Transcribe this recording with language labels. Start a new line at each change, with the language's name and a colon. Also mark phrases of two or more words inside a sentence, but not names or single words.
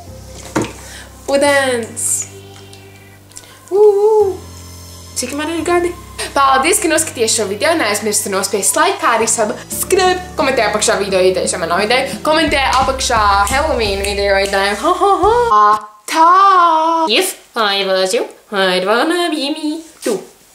Latvian: Ūdens! Cik man ir gadi? Paldies, ka noskaties šo video, neaizmirsti nospiest like, kā arī subscribe. Komentē apakšā video ideju, ja man nav ideju. Komentē apakšā Halloween video ideju. Tā!
English: If I was you, I'd wanna be me too.